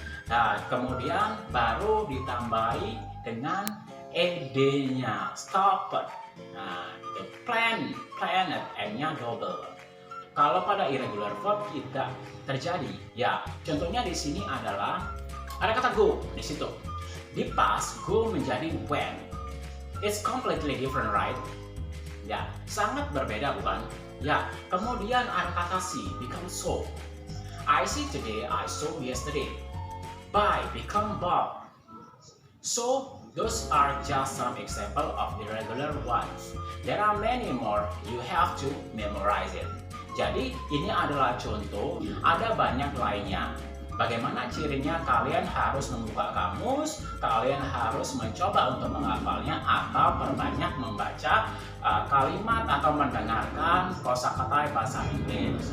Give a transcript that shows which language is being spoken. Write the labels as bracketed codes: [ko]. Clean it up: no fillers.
[id] Nah, kemudian baru ditambahi dengan ed-nya, stopped. Nah, the planet, N-nya double. Kalau pada irregular verb tidak terjadi. Ya, contohnya di sini adalah ada kata go di situ. Di past go menjadi went. [en] It's completely different, right? [id] Ya, sangat berbeda bukan? Ya, kemudian ada kata [en] see become saw. I see today, I saw yesterday. Buy become bought. So those are just some example of irregular ones. There are many more. You have to memorize it. [id] Jadi ini adalah contoh, ada banyak lainnya. Bagaimana cirinya? Kalian harus membuka kamus, kalian harus mencoba untuk menghafalnya atau perbanyak membaca kalimat atau mendengarkan kosakata bahasa Inggris.